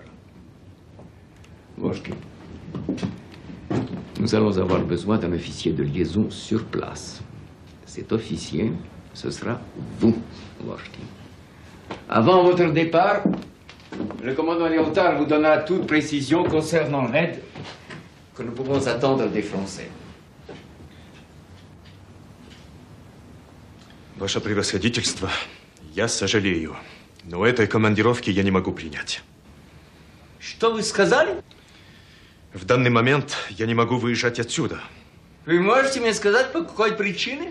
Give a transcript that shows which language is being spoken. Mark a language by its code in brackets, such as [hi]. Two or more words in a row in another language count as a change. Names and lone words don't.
[fr] Lochkin, nous allons avoir besoin d'un officier de liaison sur place. Cet officier, ce sera vous, Lochkin. Avant votre départ, le commandant Léotard vous donnera toute précision concernant l'aide que nous pouvons attendre des Français. [ru] Ваше превосходительство, я сожалею, но этой командировки я не могу принять. Что вы сказали? В данный момент я не могу выезжать отсюда. Вы можете мне сказать, по какой причине?